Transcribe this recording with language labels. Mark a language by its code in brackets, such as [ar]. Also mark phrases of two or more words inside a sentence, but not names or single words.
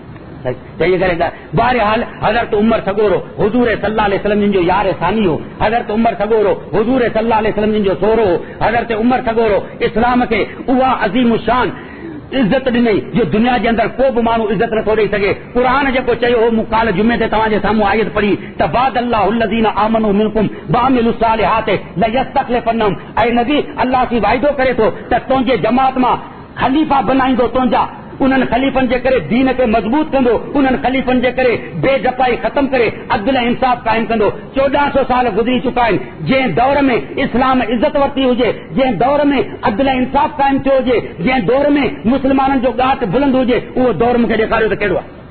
[sd] तंहिं करे बहरहाल हज़रत उमर सॻोरो हुज़ूर [ar] صلى الله عليه وسلم [sd] जिन जो यार सानी हो, हज़रत उमर सॻोरो हुज़ूर [ar] صلى الله عليه وسلم [sd] जिन जो सोरो हो, हज़रत उमर सॻोरो इस्लाम खे उहा अज़ीम शान इज्जत ॾिनई जो दुनिया जे अंदरि को बि माण्हू इज्जत नथो ॾेई सघे। क़ुरान जेको चयो हो, मूं काल जुमे ते तव्हांजे साम्हूं आयत पढ़ी त [ar] وعد الله الذين آمنوا منكم وعملوا الصالحات ليستخلفنهم, [sd] ऐं नबी अल्लाह सी वाइदो करे थो त तुंहिंजे जमात मां खलीफ़ा बनाईंदो, तुंहिंजा उन्हनि ख़लीफ़नि जे करे दीन खे मज़बूत कंदो, उन्हनि ख़लीफ़नि जे करे बेजपाई ख़तम करे अदल इंसाफ़ क़ाइम कंदो। 1400 साल गुज़री चुका आहिनि। जंहिं दौर में इस्लाम इज़त वरिती हुजे, जंहिं दौर में अदल इंसाफ़ क़ाइम थियो हुजे, जंहिं दौर में मुस्लमाननि जो ॻाट बुलंद हुजे, उहो दौर मूंखे ॾेखारियो त कहिड़ो आहे।